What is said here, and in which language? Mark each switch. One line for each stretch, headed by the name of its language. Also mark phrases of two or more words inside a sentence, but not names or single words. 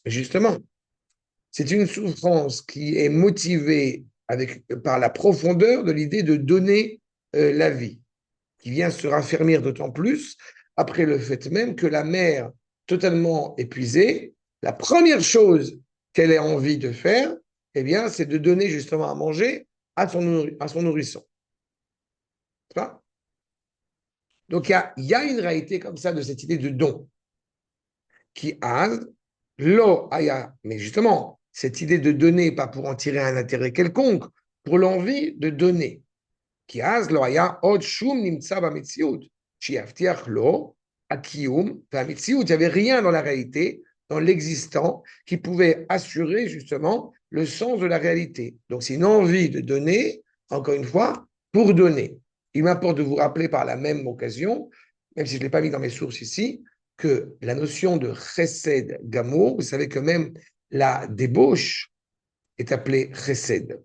French: Mais justement, c'est une souffrance qui est motivée par la profondeur de l'idée de donner la vie, qui vient se raffermir d'autant plus après le fait même que la mère, totalement épuisée, la première chose qu'elle ait envie de faire, eh bien, c'est de donner justement à manger à son nourrisson. Donc, il y a une réalité comme ça de cette idée de don qui a
Hebrew: לא היה,
French: mais justement, cette idée de donner, pas pour en tirer un intérêt quelconque, pour l'envie de donner.
Hebrew: כי אז לא היה עוד שום נמצא במציאות שיבטיח לו הקיום והמציאות.
French: Il n'y avait rien dans la réalité, dans l'existant, qui pouvait assurer justement le sens de la réalité. Donc c'est une envie de donner, encore une fois, pour donner. Il m'importe de vous rappeler par la même occasion, même si je ne l'ai pas mis dans mes sources ici, que la notion de
Hebrew: חסד גמור,
French: vous savez que même la débauche est appelée chesed.